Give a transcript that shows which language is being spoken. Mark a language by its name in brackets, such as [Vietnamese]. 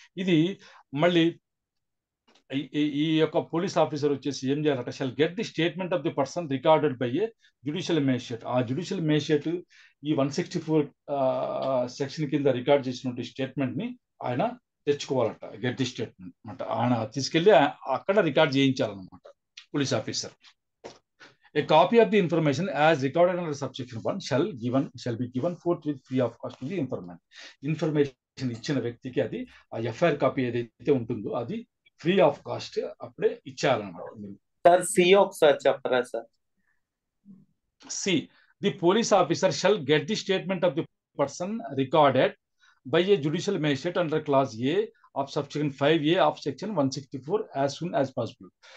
[Telugu] ఇది మళ్ళీ ఈ యొక్క పోలీస్ ఆఫీసర్ వచ్చేసి ఏం చేయాలంటే, [English] Shall get the statement of the person recorded by a judicial magistrate. [Telugu] ఆ జ్యుడిషియల్ మేజిస్ట్రేట్ ఈ 164 సెక్షన్ కింద రికార్డ్ చేసినటువంటి స్టేట్మెంట్ ని ఆయన తెచ్చుకోవాలంట. గెట్ ది స్టేట్మెంట్ అనమాట, ఆయన తీసుకెళ్లి అక్కడ record చేయించాలన్నమాట police officer. [English] A copy of the information as recorded under subsection 1 shall be given forthwith free of cost to the informant. [Telugu] Information ఇచ్చిన వ్యక్తికి అది ఆ ఎఫ్ఐఆర్ కాపీ ఏదైతే ఉంటుందో అది ఫ్రీ ఆఫ్ కాస్ట్ అప్పుడే ఇచ్చేయాలన్నమాట. సార్ సి ఒకసారి చెప్పరా sir? [English] See, the police officer shall get the statement of the person recorded by a judicial magistrate under clause a of section 5A of section 164 as soon as possible.